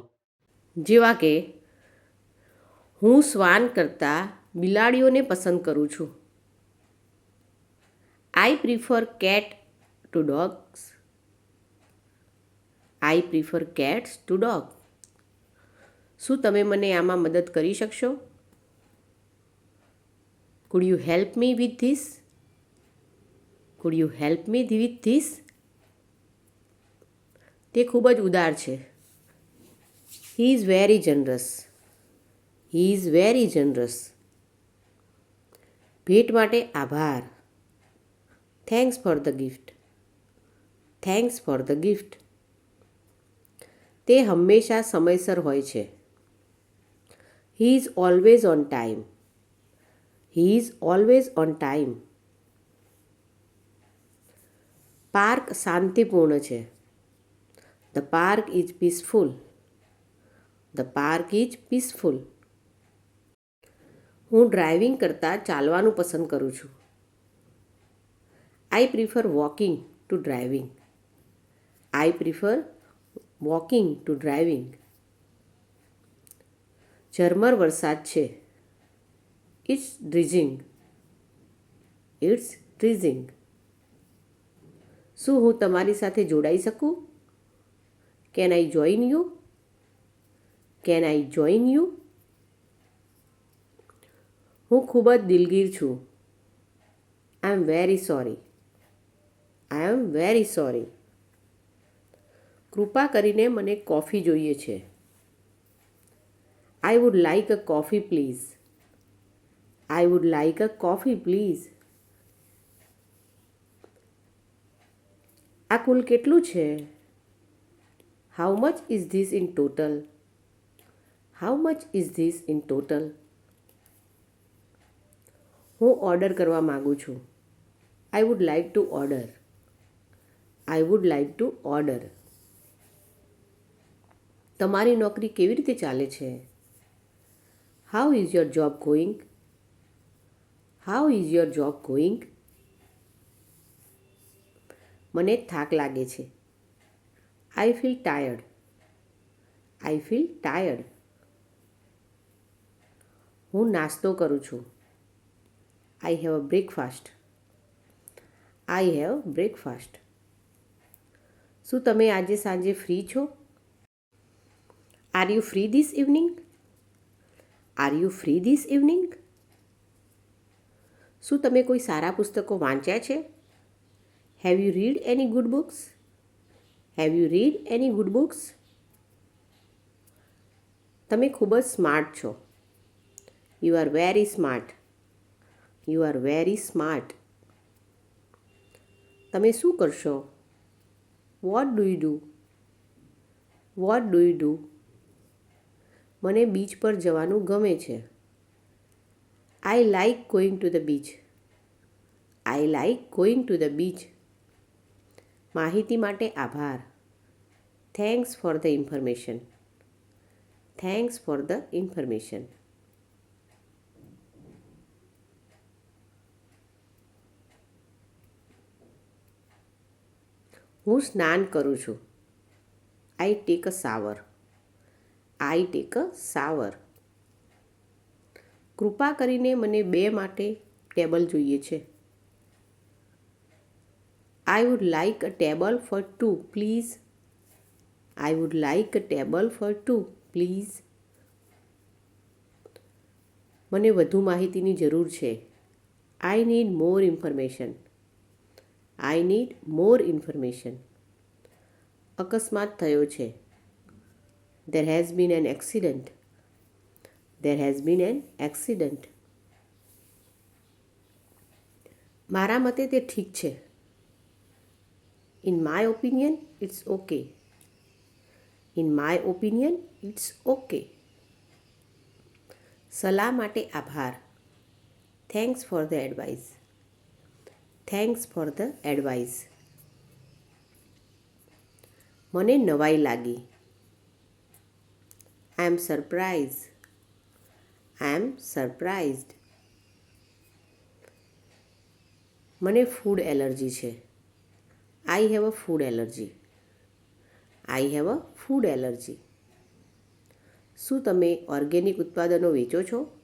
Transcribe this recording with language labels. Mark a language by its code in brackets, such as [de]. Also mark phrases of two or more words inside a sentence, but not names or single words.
[gu] જેવા કે, હું શ્વાન કરતાં બિલાડીઓને પસંદ કરું છું. [en] I prefer cat to dogs. I prefer cats to dog. [gu] શું તમે મને આમાં મદદ કરી શકશો? [en] Could you help me with this? Could you help me with this? [gu] તે ખૂબ જ ઉદાર છે. [en] He is very generous. He is very generous. [gu] ભેટ માટે આભાર. [en] Thanks for the gift. Thanks for the gift. [gu] તે હંમેશા સમયસર હોય છે. [en] He is always on time. He is always on time. [gu] પાર્ક શાંતિપૂર્ણ છે. [en] The park is peaceful. The park is peaceful. [gu] હું ડ્રાઇવિંગ કરતાં ચાલવાનું પસંદ કરું છું. [en] I prefer walking to driving. I prefer walking to driving. [gu] ઝરમર વરસાદ છે. [en] It's drizzling. It's drizzling. [gu] શું હું તમારી સાથે જોડાઈ શકું? [en] Can I join you? Can I join you? [gu] હું ખૂબ જ દિલગીર છું. [en] I am very sorry. I am very sorry. [gu] કૃપા કરીને મને કોફી જોઈએ છે. [en] I would like a coffee please. I would like a coffee please. [gu] આ કુલ કેટલું છે? [en] How much is this in total? How much is this in total? [gu] હું ઓર્ડર કરવા માંગુ છું. [en] I would like to order. I would like to order. [gu] તમારી નોકરી કેવી રીતે ચાલે છે? [en] How is your job going? How is your job going? [gu] મને થાક લાગે છે. [en] I feel tired. I feel tired. [gu] હું નાસ્તો કરું છું. [en] I have a breakfast. I have breakfast. [gu] શું તમે આજે સાંજે ફ્રી છો? [en] Are you free this evening? Are you free this evening? [gu] શું તમે કોઈ સારા પુસ્તકો વાંચ્યા છે? [en] Have you read any good books? Have you read any good books? [gu] તમે ખૂબ જ સ્માર્ટ છો. [en] You are very smart. You are very smart. [gu] તમે શું કરશો? [en] What do you do? What do you do? [gu] મને બીચ પર જવાનું ગમે છે. [en] I like going to the beach. I like going to the beach. [gu] માહિતી માટે આભાર. [en] Thanks for the information. Thanks for the information. [gu] હું સ્નાન કરું છું. [en] I take a shower. I take a shower. [gu] કૃપા કરીને મને 2 માટે ટેબલ જોઈએ છે. [en] I would like a table for 2, please. I would like a table for 2, please. [gu] મને વધુ માહિતીની જરૂર છે. [en] I need more information. I need more information. [gu] અકસ્માત થયો છે. [en] There has been an accident. There has been an accident. [gu] મારા મતે તે ઠીક છે. [en] In my opinion, it's okay. In my opinion, it's okay. [gu] સલાહ માટે આભાર. [en] Thanks for the advice. Thanks for the advice. [gu] મને નવાઈ લાગી. [en] I am surprised. I am surprised. [gu] મને [en] food allergy [gu] છે. [en] I have a food allergy. I have a food allergy. [gu] શું તમે ઓર્ગેનિક ઉત્પાદનો વેચો છો?